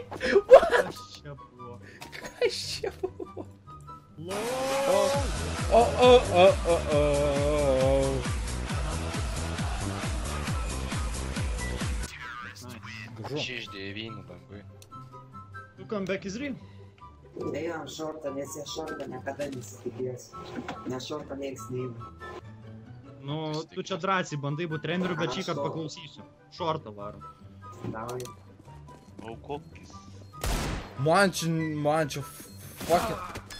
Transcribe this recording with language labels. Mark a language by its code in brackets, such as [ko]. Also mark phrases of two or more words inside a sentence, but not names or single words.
[lt] Kas čia buvo? Kas čia buvo? LOL! Gražu. 6-9 bangui. [en] Tu comeback is real? [lt] Ėjom šortą, nes jie šortą niekada nesitikės. Nes šortą nieks neįma. Nu, tu čia drąsiai bandai būt treneriu, bet šį kartą paklausysiu. Šortą varom. Davai. Aukokis. Man čia [en] fuck it.